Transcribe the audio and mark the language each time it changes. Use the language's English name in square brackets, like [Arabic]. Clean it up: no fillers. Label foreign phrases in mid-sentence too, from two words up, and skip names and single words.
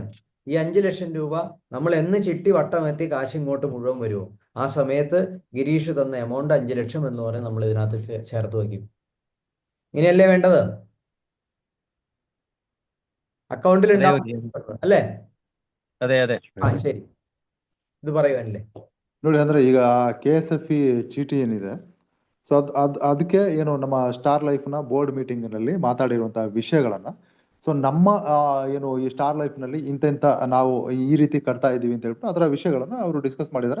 [Malayalam] ഈ 5 ലക്ഷം രൂപ നമ്മൾ എന്ന് ചിട്ടി വട്ടമെത്തി കാശ് ഇങ്ങോട്ട് മുഴുവൻ വരുമോ ആ സമയത്ത് ഗിരീഷ് തന്ന എമൗണ്ട് 5 ലക്ഷം എന്ന് പറയും നമ്മൾ ഇതിനകത്ത് ചേർത്ത് വയ്ക്കും. ഇങ്ങനെയല്ലേ വേണ്ടത്? അക്കൗണ്ടിൽ ഉണ്ടാവും അല്ലേ? അതെ അതെ. ആ ശരി, ഇത് പറയുവാനല്ലേ. [Kannada] ನೋಡಿ ಅಂದ್ರೆ ಈಗ KSFE ಚೀಟಿ ಏನಿದೆ, ಸೊ ಅದಕ್ಕೆ ಏನು ನಮ್ಮ ಸ್ಟಾರ್ ಲೈಫ್ ನ [English] board meeting [Kannada] ನಲ್ಲಿ ಮಾತಾಡಿರುವಂತಹ ವಿಷಯಗಳನ್ನ, ಸೊ ನಮ್ಮ ಏನು ಈ ಸ್ಟಾರ್ ಲೈಫ್ ನಲ್ಲಿ ಇಂತ ನಾವು ಈ ರೀತಿ ಕಟ್ತಾ ಇದೀವಿ ಅಂತ ಹೇಳ್ಬಿಟ್ಟು ಅದರ ವಿಷಯಗಳನ್ನ ಅವರು ಡಿಸ್ಕಸ್ ಮಾಡಿದ್ದಾರೆ.